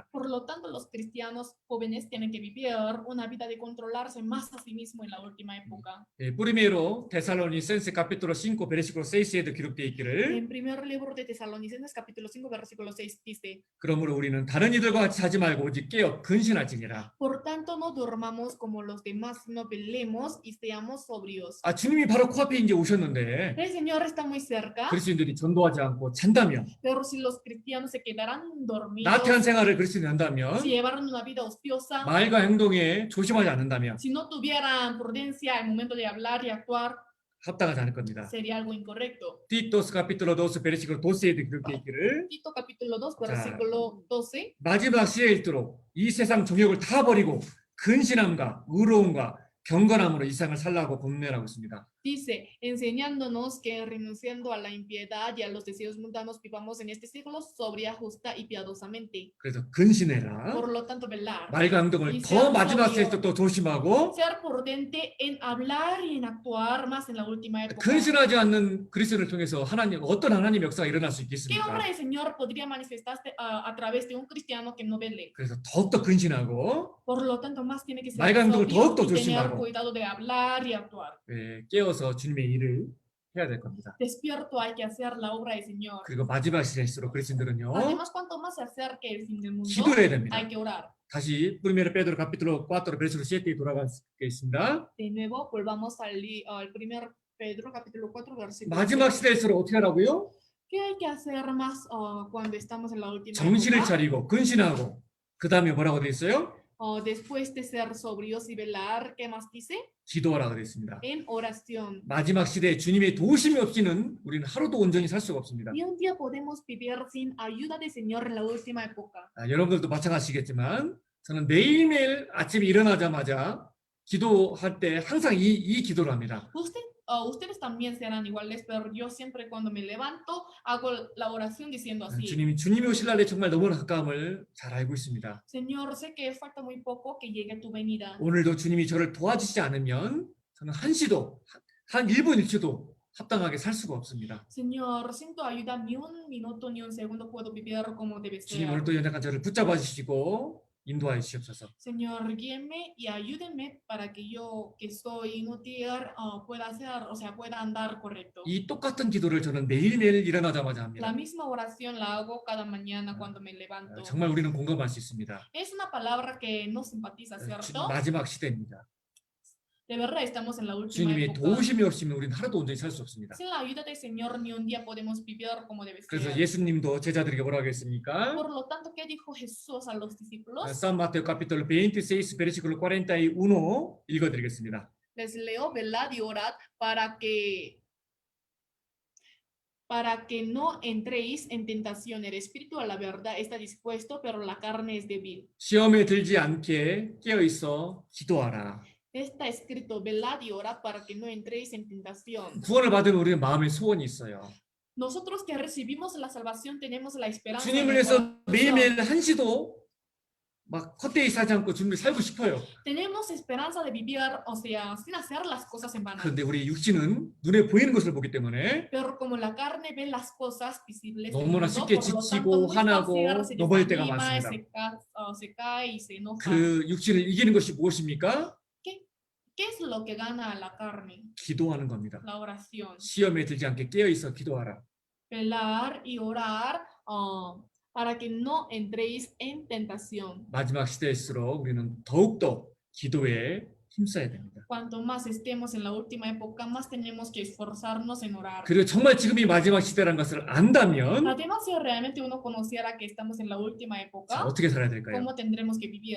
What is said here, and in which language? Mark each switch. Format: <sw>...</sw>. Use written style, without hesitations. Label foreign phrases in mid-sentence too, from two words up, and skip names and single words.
<es>Por lo tanto, los cristianos jóvenes tienen que vivir una vida de controlarse más a sí mismo en la última época. Primero Tesalonicenses capítulo 5 versículo</es> <ko>6에도 기록되어 있기를</ko> <es>En primer libro de Tesalonicenses, capítulo 5, versículo 6, dice:</es> <ko>그러므로 우리는 다른 이들과 같이 자지 말고 오직 깨어 근신할지니라.</ko> <es>Por tanto, no durmamos como los demás, sino velemos y seamos sobrios.</es> <ko>주님이 바로 코앞에 이제 오셨는데</ko> <es>El Señor está muy cerca,</es> <ko>그리스도인들이 전도하지 않고 잔다면</ko> <es>pero si los cristianos se quedarán dormidos,</es> <ko>나태한 생활을 그리스도인이 한다면</ko> <es>si llevaran una vida ociosa,</es> <ko>말과 행동에 조심하지 않는다면</ko> <es>si no tuvieran prudencia al momento de hablar y actuar,</es> <ko>합당하지 않을 겁니다.</ko> <es>sería algo incorrecto. Titos capítulo 2 versículo</es> <ko>12에도 기록되어 있기를</ko> <es>Tito capítulo 2, versículo 12.</es> <ko>마지막 시대에 있도록 이 세상 정욕을 다 버리고 근신함과 의로움과 경건함으로 이 세상을 살라고 권면하고 있습니다.</ko> <es>Dice, enseñándonos que renunciando a la impiedad y a los deseos mundanos vivamos en este siglo sobria, justa y piadosamente.</es> <ko>그래서 근신해라.</ko> <es>Por lo tanto, velar.</es> <ko>말과 행동을 더 마지막 시대에 또 조심하고</ko> <es>Ser prudente en hablar y en actuar más en la última época.</es> <ko>근신하지 않는 그리스도를 통해서 하나님 어떤 하나님 역사가 일어날 수</ko> <es>¿Qué</es> <ko>있겠습니까?</ko> <es>obra del Señor podría manifestarse a través de un cristiano que no vele?</es> <ko>그래서 더욱더 근신하고</ko> <es>Por lo tanto, más tiene que ser</es> <ko>말과 행동을</ko> <es>sobrio</es> <ko>더욱더</ko> <es>y tener</es> <ko>조심하고</ko> <es>cuidado de hablar y actuar.</es> <ko>깨어서 주님의 일을 해야 될 겁니다.</ko> <es>Despierto hay que hacer la obra del Señor.</es> <ko>그리고 마지막 시대일수록 그리스도인들은요</ko> <es>Además, cuanto más se acerque el fin del mundo,</es> <ko>기도해야 됩니다.</ko> <es>hay que orar.</es> <ko>다시</ko> <es>Primero Pedro capítulo 4 versículo</es> <ko>7에 돌아가겠습니다.</ko> <es>De nuevo, volvamos al primer Pedro, capítulo 4, versículo</es> <ko>마지막</ko> <es>7.</es> <ko>시대일수록 어떻게 하라고요?</ko> <es>¿Qué hay que hacer más cuando estamos en la última</es> <ko>정신을</ko> <es>época?</es> <ko>차리고 근신하고 그 다음에 뭐라고 돼 있어요?</ko> <es>Después de ser sobrios y velar, ¿qué más dice?</es> <ko>기도하라고 돼 있습니다.</ko> <es>En oración.</es> <ko>마지막 시대에 주님의 도우심이 없이는 우리는 하루도 온전히 살 수가 없습니다.</ko> <es>Ni un día podemos vivir sin ayuda del Señor en la última época.</es> <ko>여러분들도 마찬가지겠지만 저는 매일매일 아침에 일어나자마자 기도할 때 항상 이 기도를 합니다.</ko> <es>Ustedes también serán iguales, pero yo siempre cuando me levanto hago la oración diciendo así:</es> <ko>주님이 오실 날에 정말 너무나 가까움을 잘 알고 있습니다.</ko> <es>Señor, sé que falta muy poco que llegue tu venida.</es> <ko>오늘도 주님이 저를 도와주시지 않으면 저는 한시도 한 1분 1초도 합당하게 살 수가 없습니다.</ko> <es>Señor, sin tu ayuda ni un minuto ni un segundo puedo vivir como debe</es> <ko>주님</ko> <es>ser.</es> <ko>오늘도 연약한 저를 붙잡아 주시고 인도하여 주시옵소서.</ko> <es>Señor, guíeme y ayúdenme para que yo, que soy inútil, pueda hacer, o sea, pueda andar correcto.</es> <ko>이 똑같은 기도를 저는 매일매일 일어나자마자</ko> <es>La</es> <ko>합니다.</ko> <es>misma oración la hago cada mañana cuando me levanto.</es> <ko>정말 우리는 공감할 수 있습니다.</ko> <es>Es una palabra que no simpatiza, ¿cierto?</es> <ko>마지막 시대입니다.</ko> <es>De verdad estamos en la última</es> <ko>주님의</ko> <es>época.</es> <ko>도우심이 없으면 우리는 하루도 온전히 살 수 없습니다.</ko> <es>Sin la ayuda del Señor ni un día podemos vivir como debe</es> <ko>그래서</ko> <es>ser.</es> <ko>예수님도 제자들에게 뭐라고 했습니까?</ko> <es>Por lo tanto, ¿qué dijo Jesús a los discípulos? San Mateo capítulo 26 versículo</es> <ko>41 읽어드리겠습니다.</ko> <es>Les leo, velad y orad para que no entréis en tentación. El espíritu a la verdad está dispuesto, pero la carne es débil.</es> <ko>시험에 들지 않게 깨어 있어 기도하라.</ko> <es>Está escrito, velad y orad para que no entréis en tentación.</es> <ko>구원을 받은 우리는 마음에 소원이 있어요.</ko> <es>Nosotros que recibimos la salvación tenemos la esperanza en</es> <ko>주님을</ko> <es>el</es> <ko>위해서</ko> <es>corazón.</es> <ko>매일매일 한시도 막 헛되이 살지 않고 주님을 살고 싶어요.</ko> <es>Tenemos esperanza de vivir, o sea, sin hacer las cosas en vano.</es> <ko>그런데 우리 육신은 눈에 보이는 것을 보기 때문에</ko> <es>Pero como la carne ve las cosas visibles del</es> <ko>너무나</ko> <es>mundo,</es> <ko>쉽게</ko> <es>por lo</es> <ko>지치고</ko> <es>tanto, muy</es> <ko>화나고</ko> <es>fácil se</es> <ko>넘어질 때가</ko> <es>desanima,</es> <ko>많습니다.</ko> <es>se cae y se enoja.</es> <ko>그 육신을 이기는 것이 무엇입니까?</ko> <es>¿Qué es lo que gana a la carne?</es> <ko>기도하는 겁니다.</ko> <es>La oración.</es> <ko>시험에 들지 않게 깨어 있어 기도하라.</ko> <es>Velar y orar para que no entréis en tentación.</es> <ko>마지막 시대일수록 우리는 더욱더 기도에 힘써야 됩니다.</ko> <es>Cuanto más estemos en la última época, más tenemos que esforzarnos en orar.</es> <ko>그리고 정말 지금이 마지막 시대라는 것을 안다면</ko> <es>Además, si realmente uno conociera que estamos en la última</es> <ko>자,</ko> <es>época,</es> <ko>어떻게 살아야 될까요?</ko> <es>¿cómo tendremos que vivir?</es>